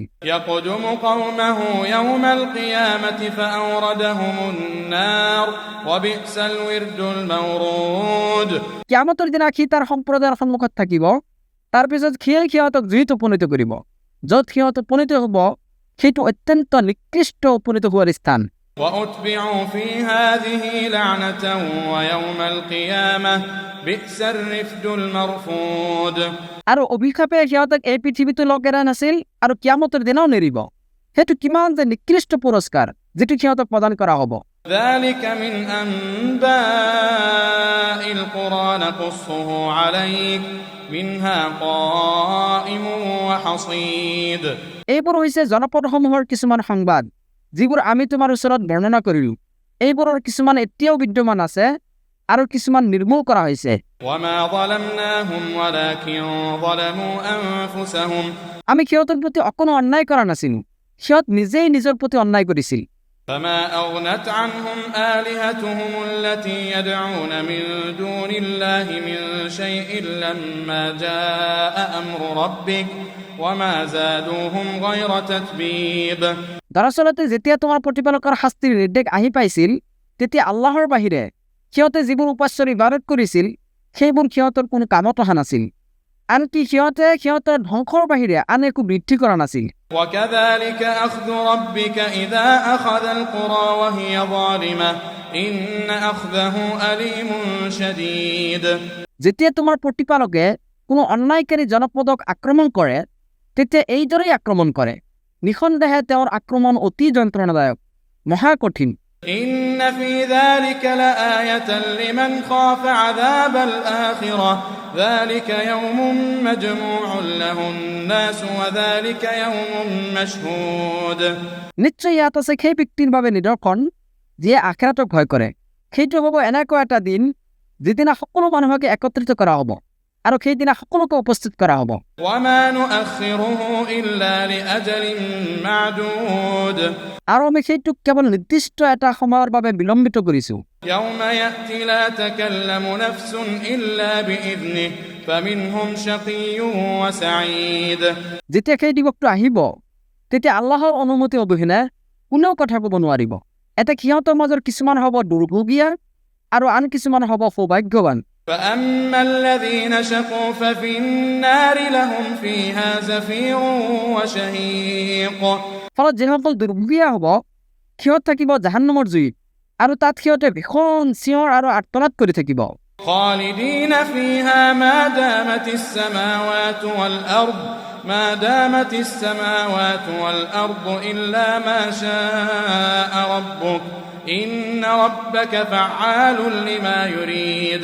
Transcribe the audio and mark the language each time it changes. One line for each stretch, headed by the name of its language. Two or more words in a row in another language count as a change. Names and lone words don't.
Arabic: يقدم قومه يوم القيامة فأوردهم النار وبئس الورد المورود
Assamese: কিয়ামতৰ দিনা সি তাৰ সম্প্ৰদায়ৰ সন্মুখত থাকিব, তাৰ পিছত সিহঁতক জুইত উপনীত কৰিব, য'ত সিহঁত উপনীত হ'ব সেইটো অত্যন্ত নিকৃষ্ট উপনীত হোৱাৰ স্থান।
Arabic: وأتبعوا في هذه لعنة ويوم القيامة بئس الرفد المرفود
Assamese: আৰু অভিশাপে সিহঁতক এই পৃথিৱীটো লগেৰা নাছিল আৰু কিয়ামতৰ দিনাও নেৰিব। সেইটো কিমান যে নিকৃষ্ট পুৰস্কাৰ যিটো সিহঁতক প্ৰদান কৰা হ'ব।
Arabic: ذلك من أنباء القرى نقصه عليك منها قائم وحصيد
Assamese: এইবোৰ হৈছে জনপদসমূহৰ কিছুমান সংবাদ, যিবোৰ আমি তোমাৰ ওচৰত বৰ্ণনা কৰিলো। এইবোৰৰ কিছুমান এতিয়াও বিদ্যমান আছে আৰু কিছুমান নিৰ্মূল কৰা হৈছে।
Arabic: وما ظلمناهم ولكن ظلموا أنفسهم
Assamese: আমি সিহঁতৰ প্ৰতি অকণো অন্যায় কৰা নাছিলো, সিহঁত নিজেই নিজৰ প্ৰতি অন্যায় কৰিছিল।
Arabic: فما أغنت عنهم آلهتهم التي يدعون من دون الله من شيء لما جاء أمر ربك وما زادوهم غير تتبيب
Assamese: দৰাচলতে যেতিয়া তোমাৰ প্ৰতিপালকৰ শাস্তিৰ নিৰ্দেশ আহি পাইছিল, তেতিয়া আল্লাহৰ বাহিৰে সিহঁতে যিবোৰ উপাস্যৰ ইবাদত কৰিছিল সেইবোৰ সিহঁতৰ কোনো কামত অহা নাছিল, আনকি সিহঁতৰ ধ্বংসৰ বাহিৰে আন একো বৃদ্ধি কৰা নাছিল।
Arabic: وكذلك أخذ ربك إذا أخذ القرى وهي ظالمة إن أخذه أليم شديد
Assamese: যেতিয়া তোমাৰ প্ৰতিপালকে কোনো অন্যায়কাৰী জনপদক আক্ৰমণ কৰে তেতিয়া এইদৰেই আক্ৰমণ কৰে। নিঃসন্দেহে তেওঁৰ আক্ৰমণ অতি যন্ত্ৰণাদায়ক, মহা কঠিন।
Arabic: إن في ذلك لآية لمن خاف عذاب الآخرة ذلك يوم مجموع له الناس وذلك يوم مشهود
Assamese: নিশ্চয় ইয়াত আছে সেই ব্যক্তিৰ বাবে নিদৰ্শন যিয়ে আখিৰাতক ভয় কৰে। সেইটো হ'ব এনেকুৱা এটা দিন যিদিনা সকলো মানুহকে একত্ৰিত কৰা হ'ব আৰু সেইদিনা সকলোকে উপস্থিত কৰা হ'ব।
Arabic: وما نؤخره إلا لأجل معدود
Assamese: আৰু আমি সেইটোক কেৱল নিৰ্দিষ্ট এটা সময়ৰ বাবে বিলম্বিত কৰিছো।
Arabic: يوم يأتي لا تكلم نفس إلا بإذنه فمنهم شقي وسعيد
Assamese: যেতিয়া সেই দিৱসটো আহিব তেতিয়া আল্লাহৰ অনুমতি অবিহনে কোনেও কথা ক'ব নোৱাৰিব। এটা সিহঁতৰ মাজৰ কিছুমান হ'ব দুৰ্ভোগীয়া আৰু আন কিছুমান হ'ব সৌভাগ্যৱান।
Arabic: فأما الذين شقوا ففي النار لهم فيها زفير وشهيق
Assamese: ফলত যিসকল দুৰ্ভোগীয়া হ'ব সিহঁত থাকিব জাহান্নামৰ জুইত আৰু তাত সিহঁতে ভীষণ চিঞৰ আৰু আৰ্তনাদ কৰি থাকিব।
Arabic: خالدين فيها ما دامت السماوات والأرض إلا ما شاء ربك إن ربك فعال لما يريد